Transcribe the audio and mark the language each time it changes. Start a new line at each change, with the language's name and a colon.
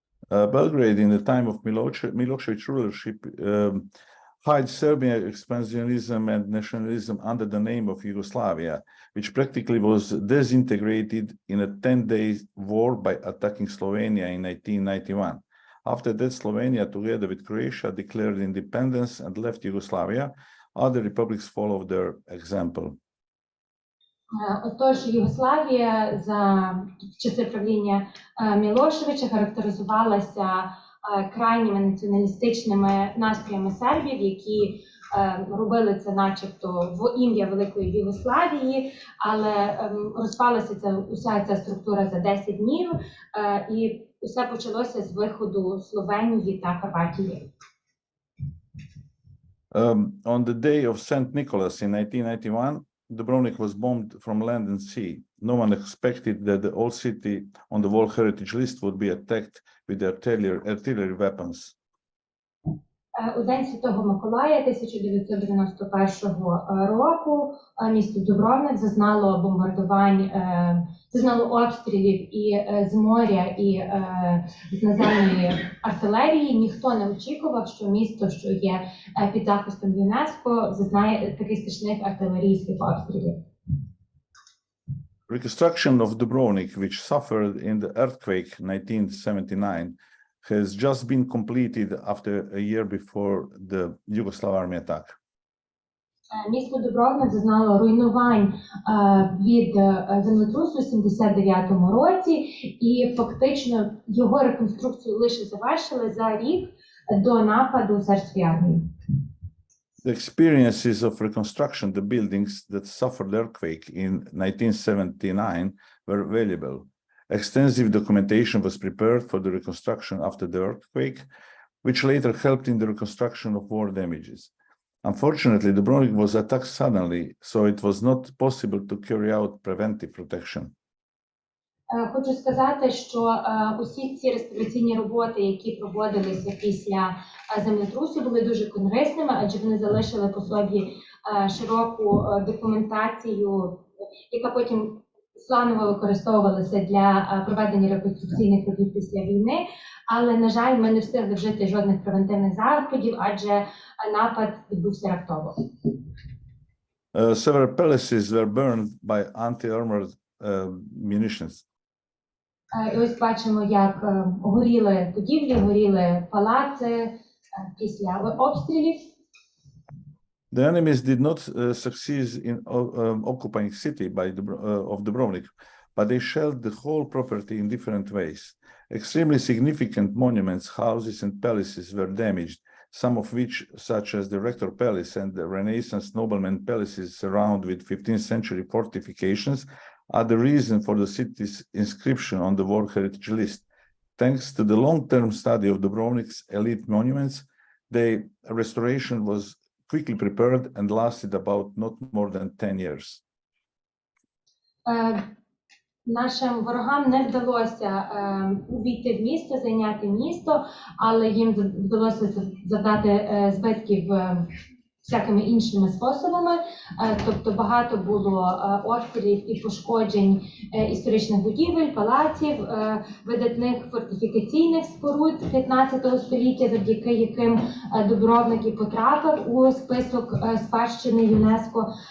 English: Belgrade, in the time of Milosevic rulership, hid Serbian expansionism and nationalism under the name of Yugoslavia, which practically was disintegrated in a 10-day war by attacking Slovenia in 1991. After that, Slovenia, together with Croatia, declared independence and left Yugoslavia. Other republics followed their example.
Ukrainian: Отож, Югославія за часи правління Мілошевича характеризувалася крайніми націоналістичними настроями сербів, які робили це начебто в ім'я Великої Югославії, але розпалася уся ця структура за 10 днів, і усе почалося з виходу Словенії та Хорватії.
English: On the day of St. Nicholas in 1991, Dubrovnik was bombed from land and sea. No one expected that the old city on the World Heritage List would be attacked with artillery weapons.
Ukrainian: У День Святого Миколая 1991 року місто Дубровник зазнало бомбардувань, зазнало обстрілів і з моря, і з наземної артилерії. Ніхто не очікував, що місто, що є під захистом ЮНЕСКО, зазнає таких страшних артилерійських обстрілів.
English: Reconstruction of Dubrovnik, which suffered in the earthquake 1979, has just been completed after a year before the Yugoslav army attack.
Ukrainian: Місто Дубровник зазнало руйнувань від землетрусу у 79-му році, і фактично його реконструкцію лише завершили за рік до нападу сербської армії.
English: The experiences of reconstruction the buildings that suffered earthquake in 1979 were valuable. Extensive documentation was prepared for the reconstruction after the earthquake, which later helped in the reconstruction of war damages. Unfortunately, Dubrovnik was attacked suddenly, so it was not possible to carry out preventive protection.
Ukrainian: Хочу сказати, що усі ці реставраційні роботи, які проводилися після землетрусу, були дуже корисними, адже вони залишили по собі широку документацію, яка потім планово використовувалася для проведення реконструкційних робіт після війни. Але, на жаль, ми не встигли вжити жодних превентивних заходів, адже напад відбувся раптово.
English: Several palaces were burned by anti-armored munitions.
Ukrainian: І ось бачимо, як горіли будівлі, горіли палаци після обстрілів.
English: The enemies did not succeed in occupying city of Dubrovnik, but they shelled the whole property in different ways. Extremely significant monuments, houses, and palaces were damaged, some of which, such as the Rector Palace and the Renaissance nobleman palaces surrounded with 15th century fortifications, are the reason for the city's inscription on the World Heritage List. Thanks to the long-term study of Dubrovnik's elite monuments, the restoration was quickly prepared and lasted about not more than 10 years.
Ukrainian: Нашим ворогам не вдалося увійти в місто, зайняти місто, але їм вдалося завдати збитків всякими іншими способами. Тобто багато було обстрілів і пошкоджень історичних будівель, палаців, видатних фортифікаційних споруд 15 століття, завдяки яким Дубровник і потрапив у список спадщини ЮНЕСКО.